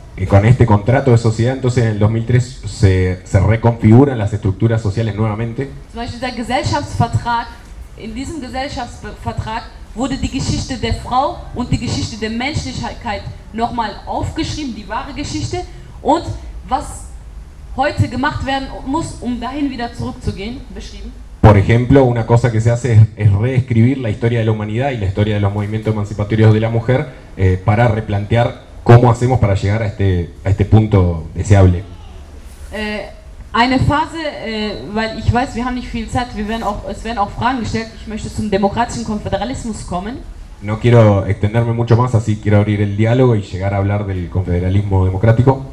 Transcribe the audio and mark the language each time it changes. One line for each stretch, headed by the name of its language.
Spanish: Y con este contrato de sociedad, entonces en el 2003 se reconfiguran las estructuras sociales nuevamente.
German: Zum Beispiel der Gesellschaftsvertrag, in diesem Gesellschaftsvertrag wurde die Geschichte der Frau und die Geschichte der Menschlichkeit nochmal aufgeschrieben, die wahre Geschichte und was heute gemacht werden muss, um dahin wieder zurückzugehen, beschrieben.
Spanish: Por ejemplo, una cosa que se hace es reescribir la historia de la humanidad y la historia de los movimientos emancipatorios de la mujer para replantear cómo hacemos para llegar a este punto deseable.
German: Eine Phase, weil ich weiß, wir haben nicht viel Zeit, es werden auch Fragen gestellt. Ich möchte zum demokratischen Konföderalismus kommen.
Spanish: No quiero extenderme mucho más, así quiero abrir el diálogo y llegar a hablar del confederalismo democrático.